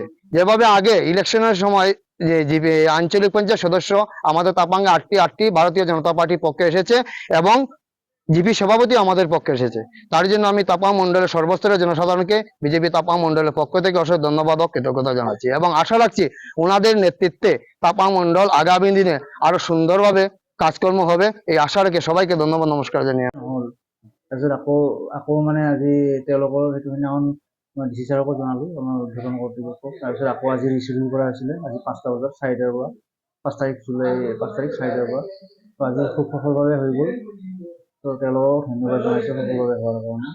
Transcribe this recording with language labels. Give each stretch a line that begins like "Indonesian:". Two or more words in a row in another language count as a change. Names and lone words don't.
Bangla: যেভাবে আগে ইলেকশনের সময় যে জিপি আঞ্চলিক পঞ্চায়েত সদস্য আমাদের তাপাঙ্গে 8টি ভারতীয় জনতা পার্টির পক্ষে এসেছে, এবং জিপি সভাপতি আমাদের পক্ষে এসেছে। তার জন্য আমি তাপাং মন্ডলের সর্বস্তরের জনসাধারণকে বিজেপি তাপাং মন্ডলের পক্ষ থেকে অসংখ্য ধন্যবাদ ও কৃতজ্ঞতা জানাচ্ছি, এবং আশা রাখছি ওনাদের নেতৃত্বে তাপাং মন্ডল আগামী দিনে আরো সুন্দরভাবে কাজকর্ম হবে, এই আশা রেখে সবাইকে ধন্যবাদ নমস্কার জানিয়ে।
Assamese: তাৰপিছত আকৌ মানে আজি তেওঁলোকৰ সেইটো সেইদিনাখন মই ডিচি ছাৰকো জনালোঁ, আমাৰ উদ্বোধন কৰ্তৃপক্ষক। তাৰপিছত আকৌ আজি ৰিচিডিউল কৰা হৈছিলে, আজি 5টা বজাত 4টাৰ পৰা 5 তাৰিখ জুলাই 5 তাৰিখ 4টাৰ পৰা। তো আজি খুব সফলভাৱে হৈ গ'ল, তো তেওঁলোকক ধন্যবাদ জনাইছোঁ সফলভাৱে হোৱাৰ কাৰণে।